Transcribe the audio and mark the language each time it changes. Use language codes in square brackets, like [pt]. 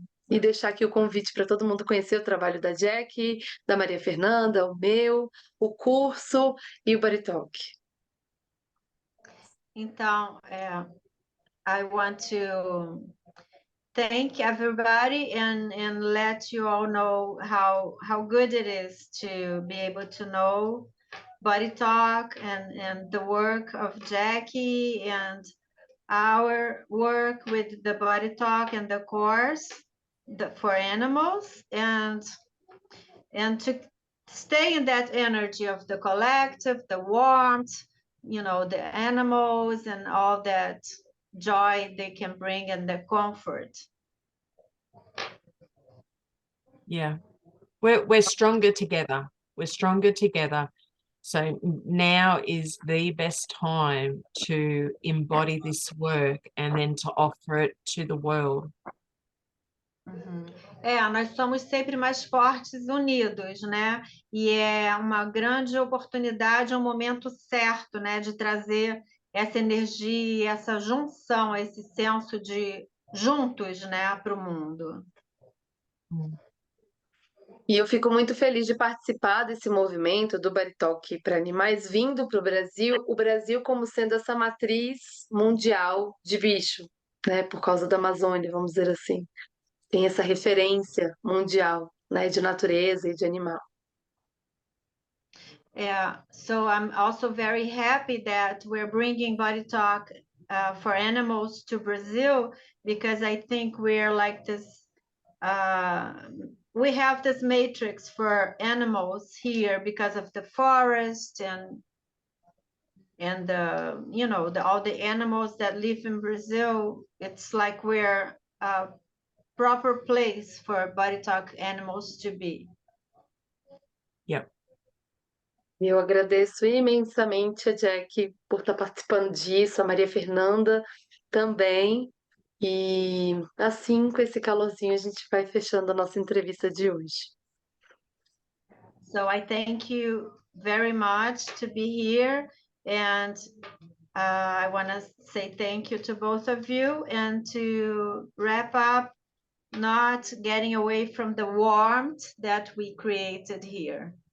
[pt] E deixar aqui o convite para todo mundo conhecer o trabalho da Jacquie, da Maria Fernanda, o meu, o curso e o BodyTalk. [en] Então, I want to thank everybody and let you all know how good it is to be able to know BodyTalk and the work of Jacquie and our work with the BodyTalk and the course for animals, and to stay in that energy of the collective, the warmth, you know, the animals and all that joy they can bring and the comfort. Yeah, we're stronger together. We're stronger together. So now is the best time to embody this work and then to offer it to the world. Uhum. [pt] Nós somos sempre mais fortes unidos, né? E é uma grande oportunidade, um momento certo, né, de trazer essa energia, essa junção, esse senso de juntos, né, para o mundo. E eu fico muito feliz de participar desse movimento do BodyTalk para animais vindo para o Brasil como sendo essa matriz mundial de bicho, né? Por causa da Amazônia, vamos dizer assim. Tem essa referência mundial, né, de natureza e de animal. [en] So I'm also very happy that we're bringing BodyTalk for animals to Brazil, because I think we're like this, we have this matrix for animals here because of the forest and the, you know, all the animals that live in Brazil. It's like we're a proper place for BodyTalk animals to be. Yep. [pt] Eu agradeço imensamente a Jacquie por estar participando disso, a Maria Fernanda também. E assim, com esse calorzinho, a gente vai fechando a nossa entrevista de hoje. [en] So I thank you very much to be here, and I want to say thank you to both of you, and to wrap up, not getting away from the warmth that we created here.